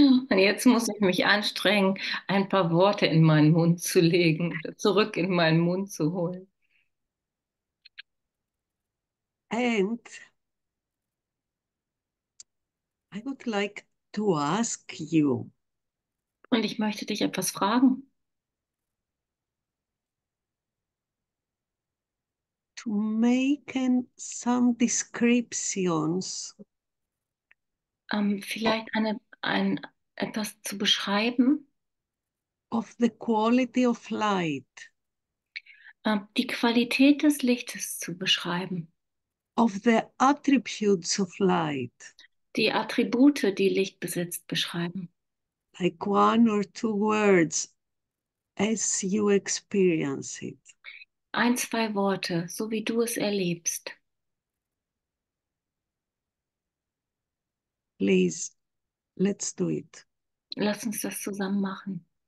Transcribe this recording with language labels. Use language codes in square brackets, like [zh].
[de] Und jetzt muss ich mich anstrengen, ein paar Worte in meinen Mund zu legen, zurück in meinen Mund zu holen. [en] And I would like to ask you [de] Und ich möchte dich etwas fragen. [en] to make some descriptions [de] Vielleicht etwas zu beschreiben, [en] of the quality of light, [de] die Qualität des Lichtes zu beschreiben, [en] of the attributes of light, [de] die Attribute, die Licht besitzt, beschreiben. [en] like 1 or 2 words as you experience it. [de] Ein, zwei Worte, so wie du es erlebst. [en] Please, let's do it. [de] Lass uns das zusammen machen.